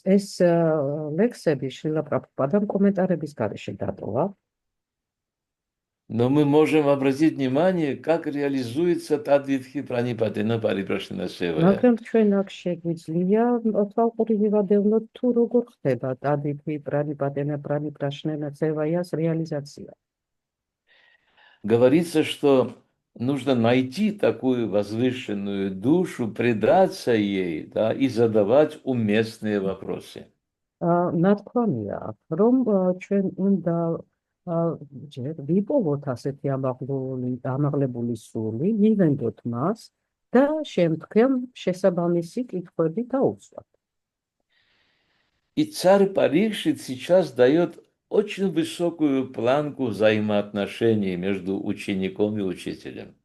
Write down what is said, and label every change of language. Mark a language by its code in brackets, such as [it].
[ka] ეს ლექსები შილა პრაბჰუპადამ კომენტარების გარეშე დატოვა. [ru] Но мы можем обратить внимание, как реализуется Тадвидхи Пранипатена Парипрашнана Севая. [ka] მაგრამ ჩვენ აქ შეგვიძლია თვალყურები ვადევნოთ თუ როგორ ხდება ტადითი პრანიპრაშნენა სევაიას რეალიზაცია. [ru] Говорится, что нужно найти такую возвышенную душу, предаться ей, да, и задавать уместные вопросы. [ka] ნათქვამია, რომ ჩვენ უნდა ჯერ ვიპოვოთ ასეთი ამაღლებული სული, მივენდოთ მას და შემდგომ შესაბამისი კითხვები დაუცვათ. [ru] И царь Парикшит сейчас дает очень высокую планку взаимоотношений между учеником и учителем.